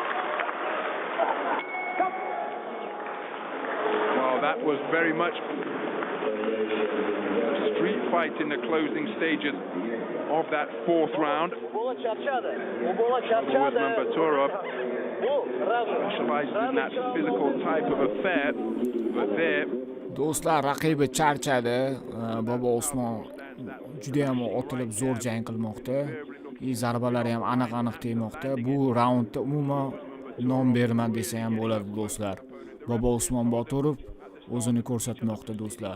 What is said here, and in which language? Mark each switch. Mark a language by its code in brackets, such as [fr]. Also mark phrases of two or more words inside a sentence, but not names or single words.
[en] Well, that was very much a street fight in the closing stages of that fourth round. Bobousmon Baturov specializes in that physical type of affair, but there... [uz] Do'stlar, raqibi charchadi. Bobousmon juda ham otilib zo'r jang qilmoqda. Zarbalari ham aniq-aniq tegmoqda. Bu raundda umuman nom berman desa ham bo'ladi do'stlar. Bobousmon Baturov o'zini ko'rsatmoqda do'stlar.